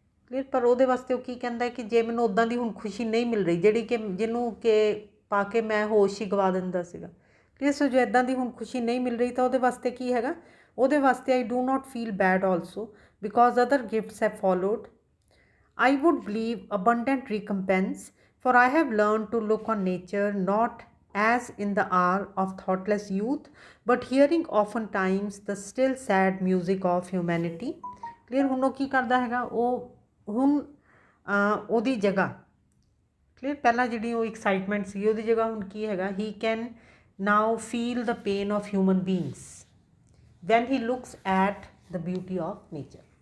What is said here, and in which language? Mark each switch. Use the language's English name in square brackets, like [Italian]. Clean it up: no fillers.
[Punjabi] Clear, ਪਰ ਉਹਦੇ ਵਾਸਤੇ ਉਹ ਕੀ ਕਹਿੰਦਾ ਕਿ ਜੇ ਮੈਨੂੰ ਉੱਦਾਂ ਦੀ ਹੁਣ ਖੁਸ਼ੀ ਨਹੀਂ ਮਿਲ ਰਹੀ ਜਿਹੜੀ ਕਿ ਜਿਹਨੂੰ ਕਿ ਪਾ ਕੇ ਮੈਂ ਹੋਸ਼ ਹੀ ਗਵਾ ਦਿੰਦਾ ਸੀਗਾ। ਕਲੀਅਰ, ਸੋ ਜੋ ਇੱਦਾਂ ਦੀ ਹੁਣ ਖੁਸ਼ੀ ਨਹੀਂ ਮਿਲ ਰਹੀ ਤਾਂ ਉਹਦੇ ਵਾਸਤੇ ਕੀ ਹੈਗਾ, ਉਹਦੇ ਵਾਸਤੇ [English] I do not feel bad also because other gifts have followed. I would believe abundant recompense for I have learned to look on nature not as in the hour of thoughtless youth but hearing oftentimes the still sad music of humanity। [Punjabi] Clear, ਹੁਣ ਉਹ ਕੀ ਕਰਦਾ ਹੈਗਾ, ਉਹ ਹੁਣ ਉਹਦੀ ਜਗ੍ਹਾ, clear, ਪਹਿਲਾਂ ਜਿਹੜੀ ਉਹ ਐਕਸਾਈਟਮੈਂਟ ਸੀ ਉਹਦੀ ਜਗ੍ਹਾ ਹੁਣ ਕੀ ਹੈਗਾ, [English] He can now feel the pain of human beings when he looks at the beauty of nature.